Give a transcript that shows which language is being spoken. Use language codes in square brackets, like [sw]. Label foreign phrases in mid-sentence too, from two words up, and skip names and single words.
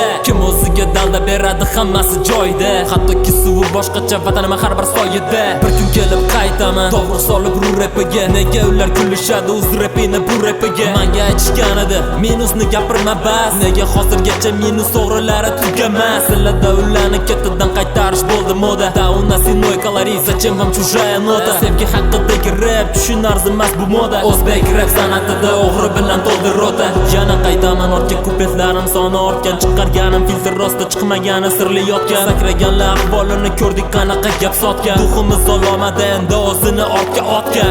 [uz] Kim o'ziga dalda beradi, hammasi joyida. Hattoki suvi boshqacha, vatanim har bir soyida. Bir kun kelib qaytaman, to'g'ri solib ru repiga. Nega ular kulishadi o'z repini bu repiga? Menga aytishgan edi, minusni gapirma bas. Nega hozirgacha minus o'g'rilari tugamas? Sizlarda ularni ketidan qaytarish bo'ldi moda. [ru] Da у нас иной колорит, zачем вам чужая нота? [uz] Sevgi haqidagi rap tushun arzimas bu moda. O'zbek rap san'atida o'g'ri bilan to'ldi rota. Yana qaytaman ortga, kupletlarim soni ortgan. Chiqarganim filtr rosta chiqmagani sirli yotgan. Sakraganlar ahvolini ko'rdik, qanaqa gap sotgan. Ruhimiz olomada endi o'zini ortga otgan.